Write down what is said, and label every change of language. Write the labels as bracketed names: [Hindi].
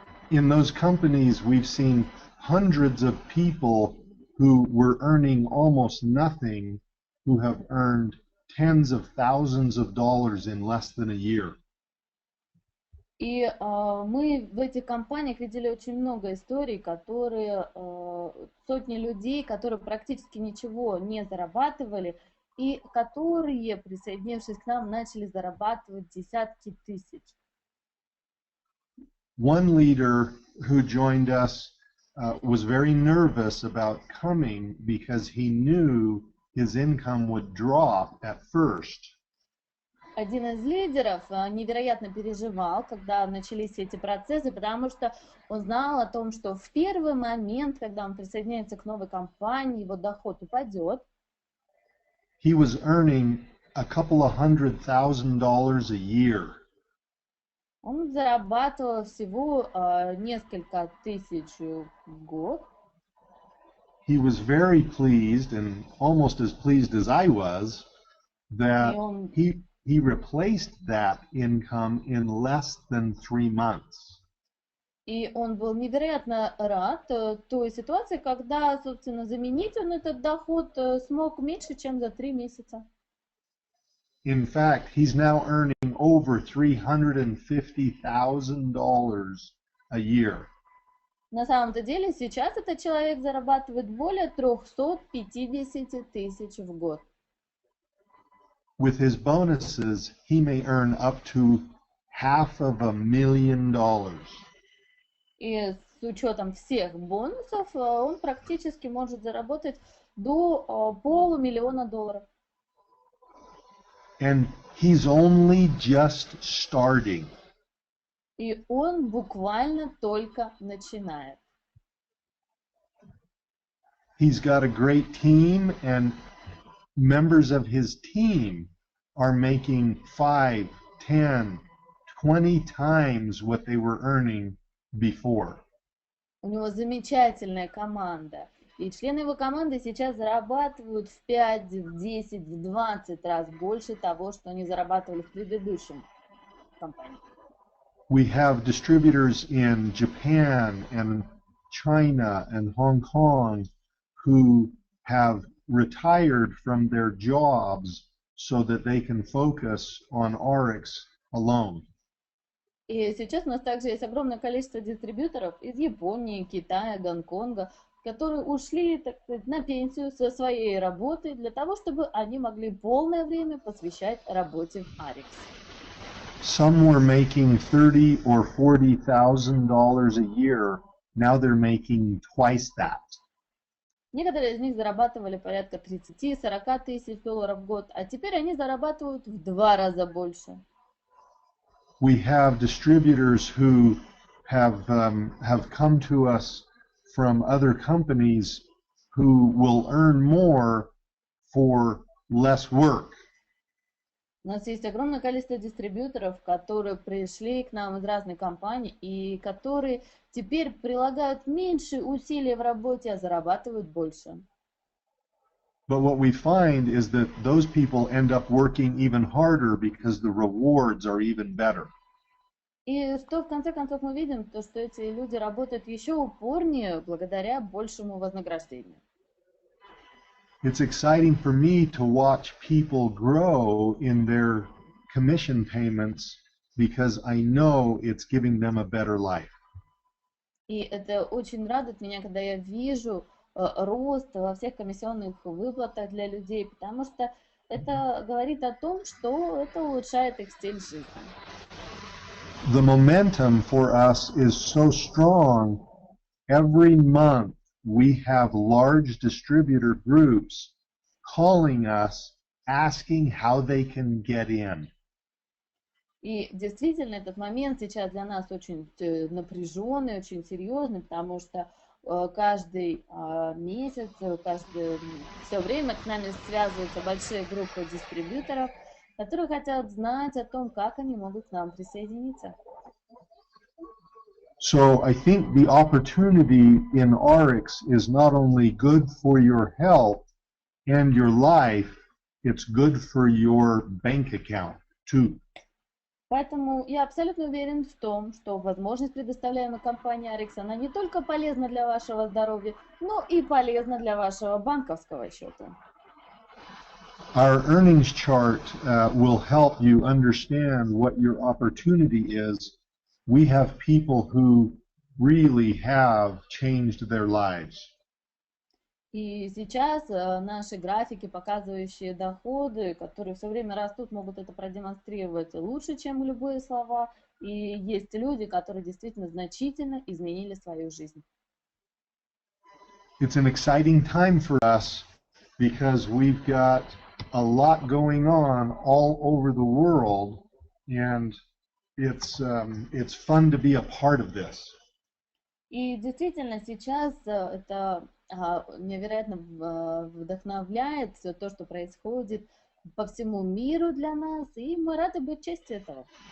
[English] In those companies, we've seen hundreds of people who were earning almost nothing, who have earned tens of thousands of dollars in less than a year. [Russian] И мы в этих компаниях видели очень много историй, которые сотни людей, которые практически ничего не зарабатывали, и которые, присоединившись к нам, начали зарабатывать десятки тысяч. [English] One leader who joined us was very nervous about coming because he knew his income would drop at first. [Russian] Один из лидеров невероятно переживал, когда начались все эти процессы, потому что он знал о том, что в первый момент, когда он присоединяется к новой компании, его доход упадет. [English] He was earning a couple of $100,000 a year. [Russian] Он зарабатывал всего несколько тысяч в год. [English] He was very pleased, and almost as pleased as I was, that he replaced that income in less than 3 months. [Russian] И он был невероятно рад той ситуации, когда, собственно, заменить он этот доход смог меньше, чем за 3 месяца. [English] In fact, he's now earning over $350,000 a year. [Russian] На самом-то деле сейчас этот человек зарабатывает более 350 тысяч в год. [English] With his bonuses, he may earn up to $500,000. [Russian] И с учетом всех бонусов он практически может заработать до $500,000. [English] And he's only just starting. [Russian] И он буквально только начинает. [English] He's got a great team, and members of his team are making 5, 10, 20 times what they were earning before. [Russian] У него замечательная команда. И члены его команды сейчас зарабатывают в 5, в 10, в 20 раз больше того, что они зарабатывали в предыдущем компании. [English] We have distributors in Japan and China and Hong Kong who have retired from their jobs so that they can focus on Ariix alone. [Russian] И сейчас у нас также есть огромное количество дистрибьюторов из Японии, Китая, Гонконга, которые ушли, так сказать, на пенсию со своей работы для того, чтобы они могли полное время посвящать работе в Ariix. [English] Some were making $30,000 or $40,000 a year. Now they're making twice that. [Russian] Некоторые из них зарабатывали порядка 30-40 тысяч долларов в год, а теперь они зарабатывают в 2 раза больше. [English] We have distributors who have come to us from other companies who will earn more for less work. [Russian] У нас есть огромное количество дистрибьюторов, которые пришли к нам из разных компаний и которые теперь прилагают меньше усилий в работе, а зарабатывают больше. [English] But what we find is that those people end up working even harder because the rewards are even better. [Russian] И что в конце концов мы видим, то что эти люди работают еще упорнее благодаря большему вознаграждению. [English] It's exciting for me to watch people grow in their commission payments because I know it's giving them a better life. [Russian] И это очень радует меня, когда я вижу рост во всех комиссионных выплатах для людей, потому что это говорит о том, что это улучшает их стиль жизни. [English] The momentum for us is so strong. Every month we have large distributor groups calling us, asking how they can get in. [Russian] И действительно, этот момент сейчас для нас очень напряженный, очень серьезный, потому что каждый месяц, все время с нами связываются большие группы дистрибьюторов, которые хотят знать о том, как они могут к нам присоединиться. [English] So I think the opportunity in Ariix is not only good for your health and your life, it's good for your bank account too. [Russian] Поэтому я абсолютно уверен в том, что возможность, предоставляемая компанией Ariix, она не только полезна для вашего здоровья, но и полезна для вашего банковского счета. [English] Our earnings chart will help you understand what your opportunity is. We have people who really have changed their lives. [Russian] И сейчас наши графики, показывающие доходы, которые все время растут, могут это продемонстрировать лучше, чем любые слова. И есть люди, которые действительно значительно изменили свою жизнь. [English] It's an exciting time for us because we've got a lot going on all over the world, and it's fun to be a part of this. [Russian] И действительно, сейчас это невероятно вдохновляет все то, что происходит по всему миру для нас, и мы рады быть частью этого.